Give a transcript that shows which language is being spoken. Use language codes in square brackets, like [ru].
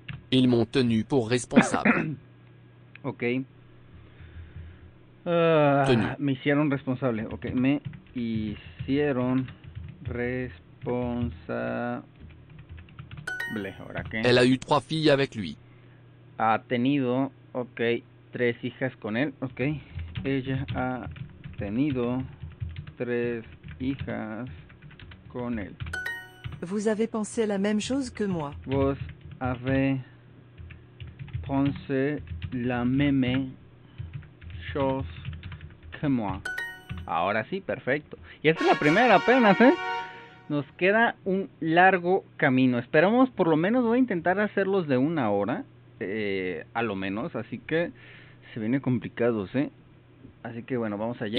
[fr] Ils m'ont tenu pour responsable. Ok. Tenu. [es] Me hicieron responsable. Ok, me hicieron responsable. ¿Ahora qué? [fr] Elle a eu 3 filles avec lui. [es] Ha tenido, ok, 3 hijas con él. Ok. Ella ha tenido 3 hijas con él. [fr] Vous avez pensé la même chose que moi. Vos avez pensé la même chose que moi. [es] Ahora sí, perfecto. Y esta es la primera apenas, ¿eh? Nos queda un largo camino. Esperamos, por lo menos voy a intentar hacerlos de 1 hora. A lo menos, así que se viene complicados, ¿eh? Así que bueno, vamos allá.